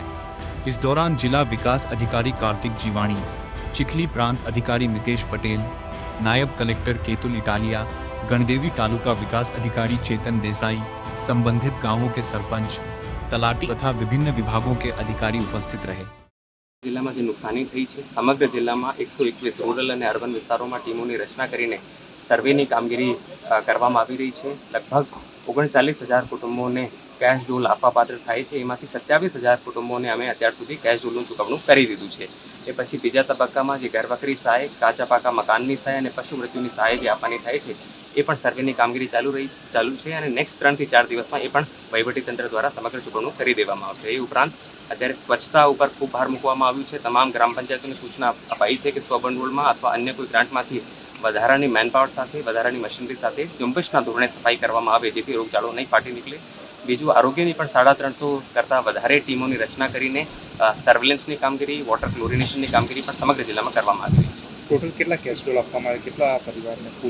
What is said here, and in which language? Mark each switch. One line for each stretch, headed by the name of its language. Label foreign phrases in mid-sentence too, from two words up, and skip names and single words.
Hindi: इस दौरान जिला विकास अधिकारी कार्तिक जीवाणी, चिखली प्रांत अधिकारी मितेश पटेल, नायब कलेक्टर केतुल इटालिया, गणदेवी तालुका विकास अधिकारी चेतन देसाई, संबंधित गांवों के सरपंच, तलाटी तथा विभिन्न विभागों के अधिकारी उपस्थित रहे। जिला में नुकसानी थी है समग्र जिला में 121 रूरल और अर्बन विस्तारों में टीमों की रचना कर सर्वे की कामगीरी
Gujarati: કરવામાં આવી
Hindi: रही है।
Gujarati: લગભગ 39,000 કુટુંબોને
English: cash dole
Gujarati: આપવા પાત્ર થાય છે। એમાંથી 27,000 કુટુંબોને અમે અત્યાર સુધી
English: cash doleનું
Gujarati: ચૂકવણું કરી દીધું છે। એ પછી બીજા તબક્કામાં જે ઘરવખરી સહાય, કાચા પાકા મકાનની સહાય અને પશુ મૃત્યુની સહાય જે આપવાની થાય છે એ પણ સર્વેની કામગીરી ચાલુ છે અને નેક્સ્ટ 3 થી 4 દિવસમાં એ પણ વહીવટીતંત્ર દ્વારા સમગ્ર ચૂકવણું કરી દેવામાં આવશે। એ ઉપરાંત અત્યારે સ્વચ્છતા પર ખૂબ ભાર મૂકવામાં આવ્યું છે। તમામ ગ્રામ પંચાયતોને સૂચના અપાઈ છે કે સ્વભંડોળમાં અથવા અન્ય કોઈ ગ્રાંટમાંથી વધારાની મેનપાવર સાથે, વધારાની મશીનરી સાથે ઝુંબેશના ધોરણે સફાઈ કરવામાં આવે જેથી રોગચાળો નહીં ફાટી નીકળે। બીજું, આરોગ્યની પણ 350 કરતાં વધારે ટીમોની રચના કરીને સર્વેલન્સની કામગીરી, વોટર ક્લોરિનેશનની કામગીરી પણ સમગ્ર જિલ્લામાં કરવામાં આવી રહી છે। टोटल કેટલા કેશ ડોલ આપવામાં આવે, કેટલા પરિવારને કુલ?